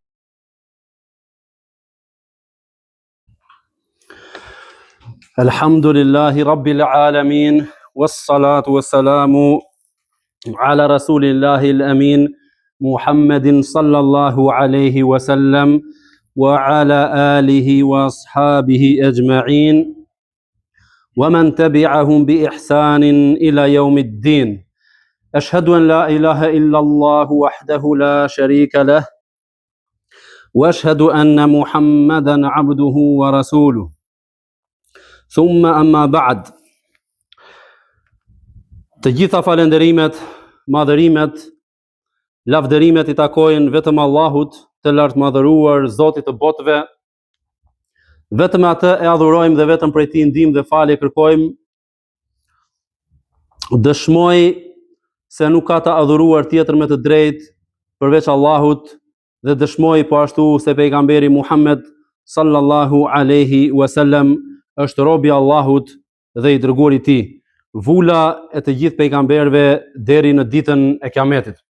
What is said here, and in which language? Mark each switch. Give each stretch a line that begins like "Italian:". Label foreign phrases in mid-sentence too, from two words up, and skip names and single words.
Arabic: الحمد لله رب العالمين، والصلاة والسلام على رسول الله الأمين محمد صلى الله عليه وسلم وعلى آله وأصحابه أجمعين ومن تبعهم بإحسان إلى يوم الدين. أشهد أن لا إله إلا الله وحده لا شريك له، وأشهد أن محمدا عبده ورسوله. ثم أما بعد.
Albanian: Të gjitha falenderimet, madhërimet, lavdërimet i takojnë vetëm Allahut, të lartë madhëruar, Zotit të botëve. Vetëm atë e adhurojmë dhe vetëm prej tij ndihmë dhe falje kërkojmë. Dëshmoj se nuk ka të adhuruar tjetër me të drejtë përveç Allahut, dhe dëshmoj po ashtu se pejgamberi Muhammed
Arabic: صلى الله عليه وسلم
Albanian: është robi i Allahut dhe i dërguari i tij, vula e të gjithë pejgamberëve deri në ditën e Kiametit.